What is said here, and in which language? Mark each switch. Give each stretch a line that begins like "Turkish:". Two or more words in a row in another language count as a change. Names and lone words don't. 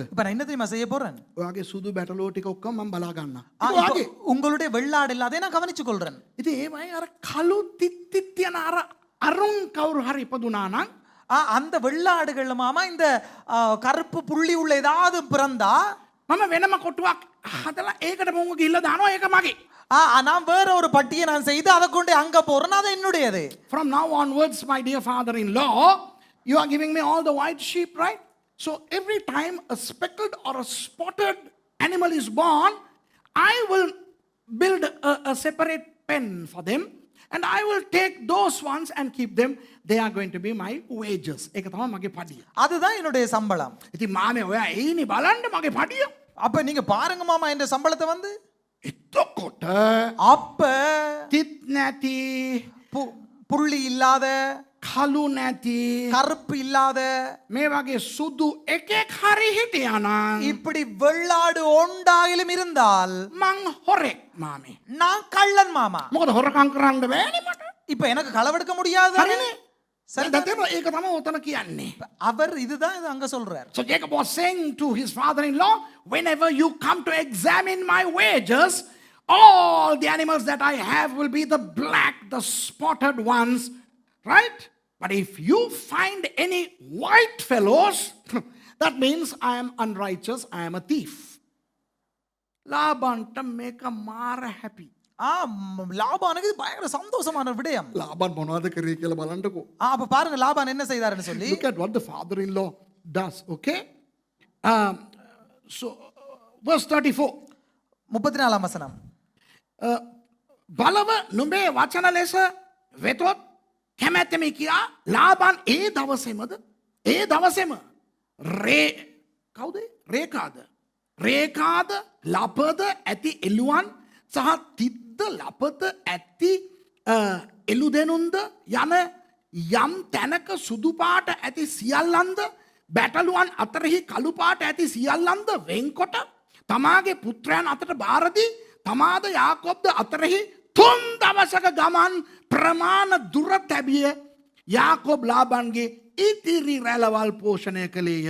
Tamil: இப்போ நான் என்ன தெரியுமா செய்ய போறேன்?
Sinhala: ඔයාගේ සුදු බැටලෝ ටික ඔක්කොම මම බලා ගන්නවා.
Tamil: உங்களுடைய வெள்ளாடு இல்லாத நான் கவனிச்சு கொள்றேன்.
Sinhala: ඉතින් ඒ වගේ අර කළු තිත් යන අර අරුන් කවුරු හරි ඉපදුනා නම්
Tamil: அந்த வெள்ளாடுகள் மாமா இந்த கருப்பு புள்ளி உள்ள ஏதாவது பிறந்தா
Sinhala: මම වෙනම කොටුවක් හදලා ඒකට මොංග ගිහිල්ලා දානවා. ඒක මගේ.
Tamil: நான் வேற ஒரு பட்டியை நான் செய்து அதை கொண்டு அங்க போறேன், அது என்னுடையது.
English: From now onwards, my dear father-in-law, you are giving me all the white sheep, right? So every time a speckled or a spotted animal is born, I will build a separate pen for them, and I will take those ones and keep them. They are going to be my wages.
Sinhala: ඒක තමයි මගේ පඩිය.
Tamil: அதுதான் என்னுடைய சம்பளம்.
Sinhala: ඉතින් මාමේ ඔයා එයිනේ බලන්න මගේ පඩිය.
Tamil: அப்ப நீங்க பாருங்க மாமா இந்த சம்பளத்தை வந்து.
Sinhala: එතකොට
Tamil: அப்ப
Sinhala: තිත් නැති,
Tamil: புள்ளி இல்லாத,
Sinhala: කළු නැති,
Tamil: கருப்பு இல்லாத
Sinhala: මේ වගේ සුදු එකෙක් හරි හිටියානම්
Tamil: இப்படி வெள்ளாடு ஒன்றாயிலும் இருந்தால்
Sinhala: මං හොරෙක් මාමේ.
Tamil: நான் கள்ளன் மாமா.
Sinhala: මොකද හොරකම් කරන්න බෑනේ මට.
Tamil: இப்ப எனக்கு களவெடுக்க முடியாது.
Sinhala: හරිනේ. සரி දැන් ඒක තමයි උතන කියන්නේ.
Tamil: அவர் இதுதான் இது அங்க சொல்றார்.
English: So Jacob was saying to his father-in-law, whenever you come to examine my wages, all the animals that I have will be the black, the spotted ones, right? But if you find any white fellows, that means I am unrighteous, I am a thief. லாபான்ட்ட make a mara happy.
Tamil: லாபானுக்கு பயங்கர சந்தோஷமான விடயம்.
Sinhala: லாபான் මොනවද කරේ කියලා බලන්නකෝ.
Tamil: அப்ப பாருங்க லாபான் என்ன செய்தாருன்னு சொல்லி.
English: Look at what the father-in-law does, okay? So verse 34.
Tamil: 34ஆம் வசனம்.
Sinhala: බලව නුඹේ වචන ලෙස වෙතොත් කැමැත්තෙමි කියා ලාබාන් ඒ දවසේම රේකාද ලපද ඇති එළුවන් සහ තිද්ද ලපද ඇති එළුදෙනුන්ද යන යම් තැනක සුදු පාට ඇති සියල්ලන්ද බැටළුවන් අතරෙහි කළු පාට ඇති සියල්ලන්ද වෙන්කොට තමාගේ පුත්‍රයන් අතට බාරදී තමාද යාකොබ්ද අතරෙහි 3 දවසක ගමන් ප්‍රමාණ දුර තැබිය යාකොබ් ලාබාන්ගේ ඉතිරි රැළවල් පෝෂණය කළේය.